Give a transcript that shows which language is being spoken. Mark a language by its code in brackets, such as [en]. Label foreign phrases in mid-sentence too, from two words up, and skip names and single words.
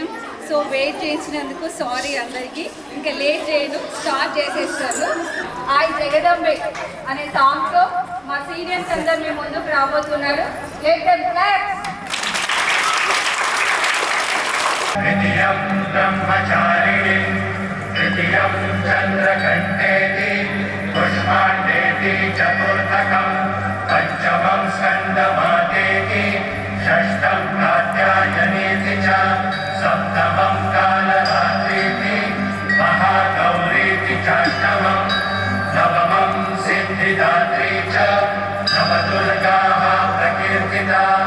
[te] సో వెయిట్ చేయించినందుకు సారీ అందరికీ. ఇంకా లేట్ చేయను, స్టార్ట్ చేసేస్తాను. ఆయ్ జగదంబే అనే సాంగ్తో మా సీనియర్స్ అందరు మీ ముందుకు రాబోతున్నారు. [en] let them clap. [sa] तृतीयं चन्द्रकण्ठेति पुष्पाण्डेति चतुर्थकं पञ्चमं स्कन्दमातेति षष्ठं कात्यायनेति च सप्तमं कालरात्रीति महागौरीति चाष्टमं नवमं सिद्धिदात्री च नवदुर्गाः प्रकीर्तिता.